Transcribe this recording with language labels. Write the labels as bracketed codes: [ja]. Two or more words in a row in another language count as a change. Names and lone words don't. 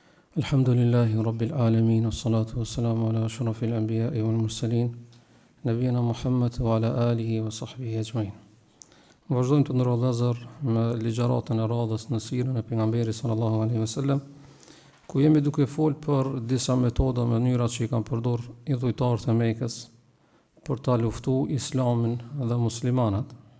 [ar] الحمد لله رب العالمين، والصلاة والسلام على أشرف الأنبياء والمرسلين، نبينا محمد وعلى آله وصحبه أجمعين. [sq] Vazhdojmë të ndërrohet Vëllezër me ligjëratën e radhës në sirën e pejgamberit [ar] صلى الله عليه وسلم, [sq] ku jemi duke folë për disa metoda, mënyra që i kanë përdorur idhujtarët e Mekës për ta luftuar Islamin dhe muslimanat.